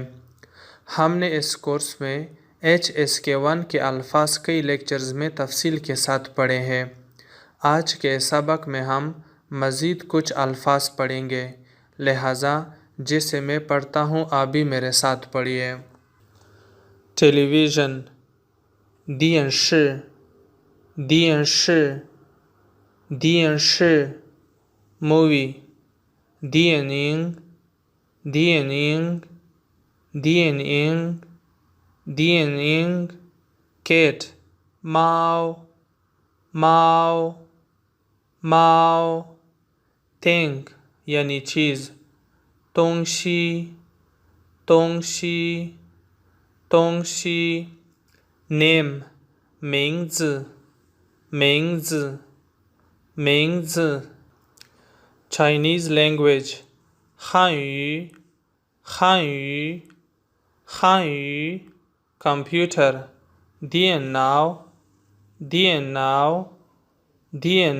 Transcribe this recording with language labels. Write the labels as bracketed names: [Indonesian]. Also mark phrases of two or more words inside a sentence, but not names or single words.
[Urdu] ہم نے اس کورس میں HSK1 کے الفاظ کئی لیکچرز میں تفصیل کے ساتھ پڑھے ہیں. آج کے سبق میں ہم مزید کچھ الفاظ پڑھیں گے، لہٰذا جسے میں پڑھتا ہوں آپ بھی میرے ساتھ پڑھیے. टेलीविज़न, [Chinese] 电视 电视 电视 मूवी, 电影电影电影电影 cat, 猫猫猫 thing यानी [Urdu] चीज़, [Chinese] 东西东西东西 name 名字名字名字 [English] Chinese language [Chinese] 汉语汉语汉语 computer 电脑电脑电